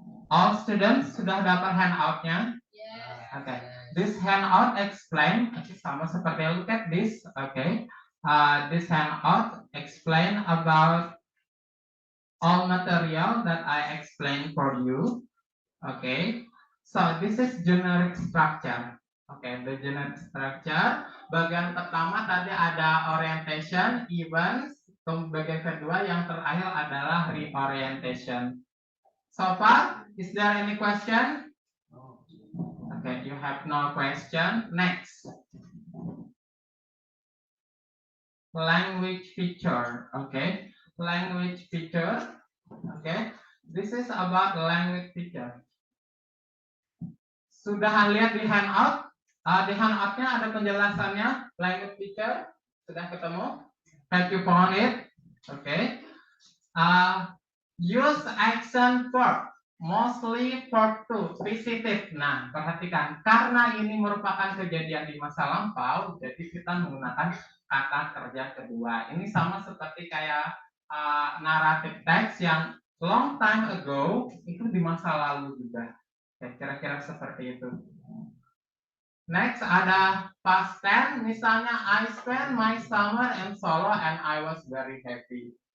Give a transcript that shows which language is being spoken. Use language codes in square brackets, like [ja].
[en] All students [id] sudah dapat handoutnya? [en] Yes. Okay. This handout explain. [id] Sama seperti [en] look at this. Okay. This handout explain about all material that I explained for you. Okay. So this is generic structure. Okay, the generic structure. [id] Bagian pertama tadi ada orientation, events. Bagian kedua yang terakhir adalah reorientation. [en] So far, is there any question? Okay, you have no question. Next. Language feature. Okay, language feature. Okay, This is about language teacher. [id] Sudah lihat di handout? Di handoutnya ada penjelasannya language teacher. Sudah ketemu? [en] Have you found it? Okay. Use action verb, mostly verb to, visited. [id] Nah, perhatikan, karena ini merupakan kejadian di masa lampau, jadi kita menggunakan kata kerja kedua. Ini sama seperti kayak narrative text yang long time ago, itu di masa lalu juga. Ya, kira-kira seperti itu. [en] Next ada past tense, misalnya I spent my summer in Solo and I was very happy.